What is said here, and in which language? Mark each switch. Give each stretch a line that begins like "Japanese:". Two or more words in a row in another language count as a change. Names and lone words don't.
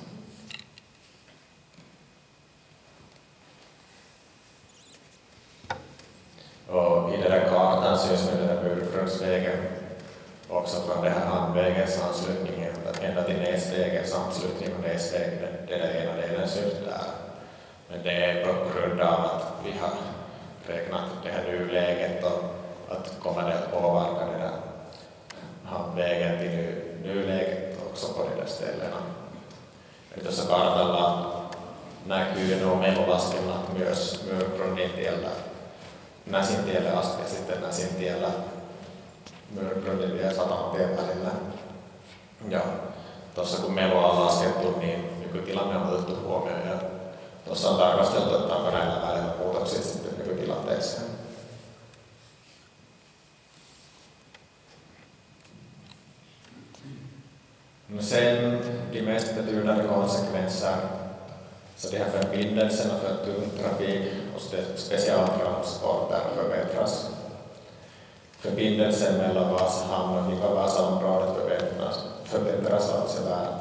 Swedish: Och i den där kartan syns med den där Myrgrundsvägen också från den här hamnvägens anslutning ända till Näsvägens anslutning och Näsvägen, det där ena delen syns där. Men det är på grund av att vi har räknat det här nuläget och att kommer det att påverka den där hamnvägen till nuläget också på de där ställena.
Finnish: Eli tuossa kartalla näkyy nuo melulaskennat myös Myrgrundin tiellä Näsintielle asti ja sitten Näsintiellä Myrgrundin ja Satamatien välillä. Ja tuossa kun melua on laskettu, niin nykytilanne on otettu huomioon ja tuossa on tarkasteltu, että onko näillä välillä muutoksia sitten nykytilanteeseen.
Swedish: Sen de mest betydande konsekvenser så de här förbindelserna för tung trafik och specialtransporter förbättras. Förbindelsen mellan Vasahamn och Vika-Vasaområdet förbättras avsevärt.